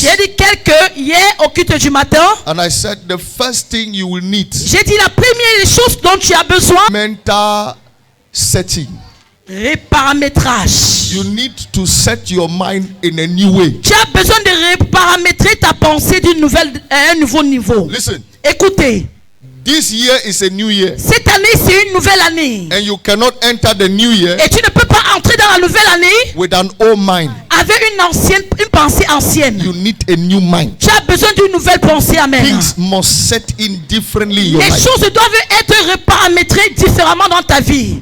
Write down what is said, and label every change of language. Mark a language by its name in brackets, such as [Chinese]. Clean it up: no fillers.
[French] J'ai dit quelques hier au culte du matin. [English] And I said the first thing you will need, [French] J'ai dit la première chose dont tu as besoin, [English] mental setting. [French] reparamétrage. [English] You need to set your mind in a new way. [French] Tu as besoin de reparamétrer ta pensée à un nouveau niveau. [English] Listen, [French] Écoutez, [English] this year is a new year. [French] cette année c'est une nouvelle année. [English] And you cannot enter the new year [French] Et tu ne peux pas entrer dans la nouvelle année [English] with an old mind. [French] avec une pensée ancienne. [English] You need a new mind. [French] Tu as besoin d'une nouvelle pensée, amen. [English] Things must set in differently in your [French] Les [English] life. [French] choses doivent être reparamétrées différemment dans ta vie.